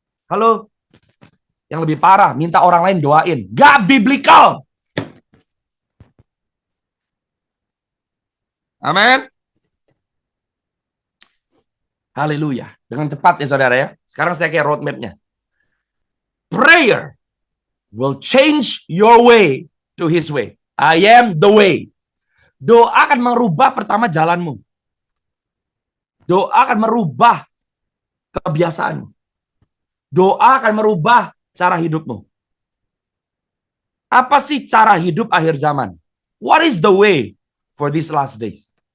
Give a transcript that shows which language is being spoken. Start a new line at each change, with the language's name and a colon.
Indonesian: Halo? Yang lebih parah, minta orang lain doain. Gak biblical. Amin. Haleluya. Dengan cepat ya saudara ya. Sekarang saya kayak roadmap-nya.
English: Prayer will change your way to His way. I am the way.
Indonesian: Doa akan merubah pertama jalanmu. Doa akan merubah kebiasaanmu. Doa akan merubah cara hidupmu. Apa sih cara hidup akhir zaman?
English: What is the way for these last days?